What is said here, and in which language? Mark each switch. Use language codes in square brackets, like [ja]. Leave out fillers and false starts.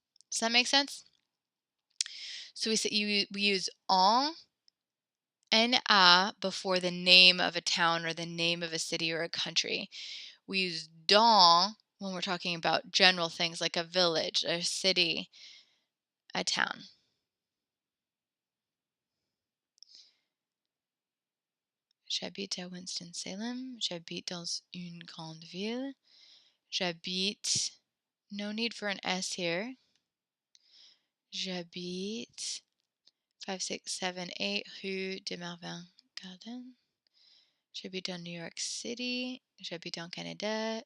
[en] Does that make sense? So we use en à before the name of a town or the name of a city or a country. We use dans when we're talking about general things like a village, a city, a town. [fr] J'habite à Winston-Salem. J'habite dans une grande ville. [en] J'habite, no need for an S here. [fr] J'habite 5678 rue de Marvin Garden. J'habite en New York City. J'habite en Canada.